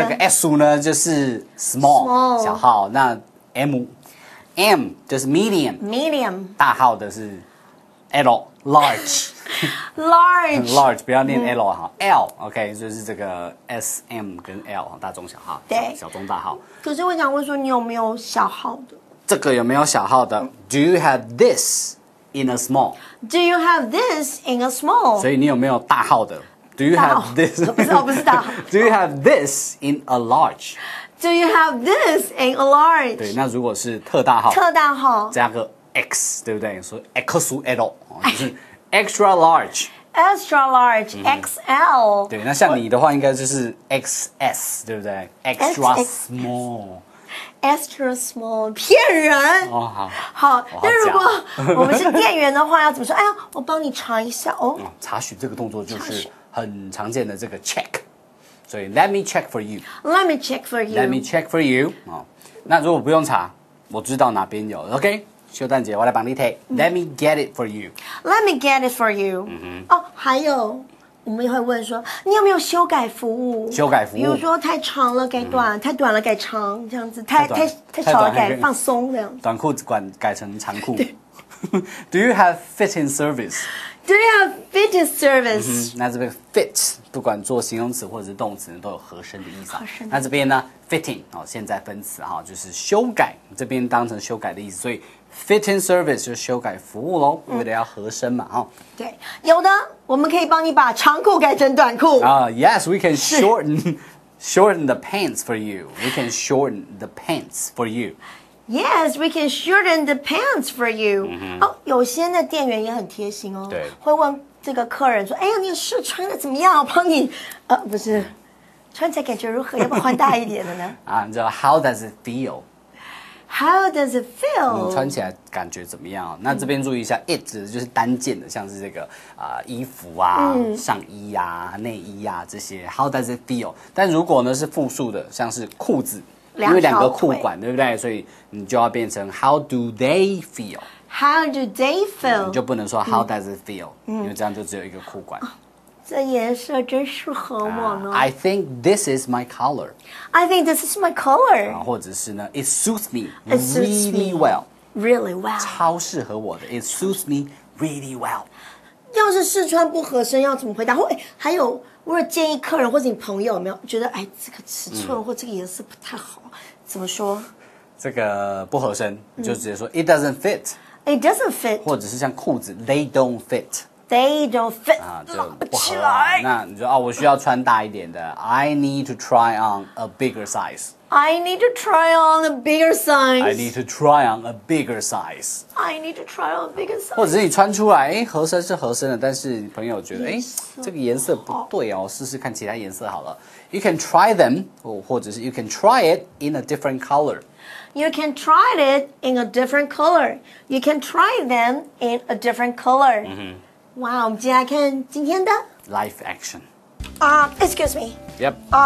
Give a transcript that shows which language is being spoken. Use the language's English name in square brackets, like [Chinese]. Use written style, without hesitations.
[Chinese] 这个 S 呢就是 small 小号，那 M 就是 medium 大号的是 L large 不要念 L 哈 L OK 就是这个 S M 跟 L 大中小号，对，小中大号。可是我想问说，你有没有小号的？这个有没有小号的？ [English] Do you have this in a small? Do you have this in a small? [Chinese] 所以你有没有大号的 ？ [English] Do you have this? [Chinese] 不是大号。 [English] Do you have this in a large? Do you have this in a large? [Chinese] 对，那如果是特大号，加个 X， 对不对？ [English] 所以 XL 就是 extra large。Extra large, XL。 [Chinese] 对，那像你的话，应该就是 XS， 对不对 ？ [English] Extra small。Extra [Chinese] small， 骗人哦，好。那如果我们是店员的话，要怎么说？哎呀，我帮你查一下哦。查询这个动作就是很常见的这个 check， 所以 [English] Let me check for you。 Let me check for you。 Let me check for you。 [Chinese] 那如果不用查，我知道哪边有 ，OK。秀蛋姐，我来帮你睇。 [English] Let me get it for you. Let me get it for you. [Chinese] 哦，还有，我们也会问说，你有没有修改服务？修改服务，比如说太长了改短，太短了改长，这样子，太少了改放松这样。短裤子改成长裤。 [English] Do you have fitting service? Do you have fitting service? [Chinese] 那这边 fit 不管做形容词或者是动词都有合身的意思。那这边呢 fitting 现在分词就是修改，这边当成修改的意思，所以 [English] fitting service [Chinese] 就修改服务咯，为了要合身嘛对，有的我们可以帮你把长裤改成短裤。 [English] Yes, we can shorten the pants for you. We can shorten the pants for you. Yes, we can shorten the pants for you. [Chinese] 有些的店员也很贴心哦，对，会问这个客人说：“哎呀，你的试穿的怎么样？我帮你，不是，穿起来感觉如何？要不要换大一点的呢？” 你知道 [English] How does it feel? How does it feel? [Chinese] 穿起来感觉怎么样？那这边注意一下 ，it 指的就是单件的，像是这个衣服啊、上衣啊、内衣啊这些。 [English] How does it feel? [Chinese] 但如果呢是复数的，像是裤子。因为两个裤管，对不对？所以你就要变成 [English] How do they feel? How do they feel? [Chinese] 你就不能说 [English] How does it feel? [Chinese] 因为这样就只有一个裤管。这颜色真适合我呢。 [English] I think this is my color. I think this is my color. [Chinese] 或者是呢 [English] It suits me really well. Really well. [Chinese] 超适合我的 [English] It suits me really well. [Chinese] 要是试穿不合身，要怎么回答？还有，如果建议客人或者你朋友有没有觉得，这个尺寸或这个颜色不太好，怎么说？这个不合身，你就直接说 [English] It doesn't fit. It doesn't fit. [Chinese] 或者是像裤子 [English] They don't fit. They don't fit. [Chinese] 就不合。那你说我需要穿大一点的 [English] I need to try on a bigger size. I need to try on a bigger size. I need to try on a bigger size. I need to try on a bigger size. [Chinese] 或者是你穿出来，合身是合身的，但是你朋友觉得，这个颜色不对哦，试试看其他颜色好了。 [English] You can try them， [Chinese] 或者是 [English] you can try it in a different color. You can try it in a different color. You can try them in a different color. [Chinese] 哇，我们接下来看今天的 [English] Live action. Excuse me. Yep.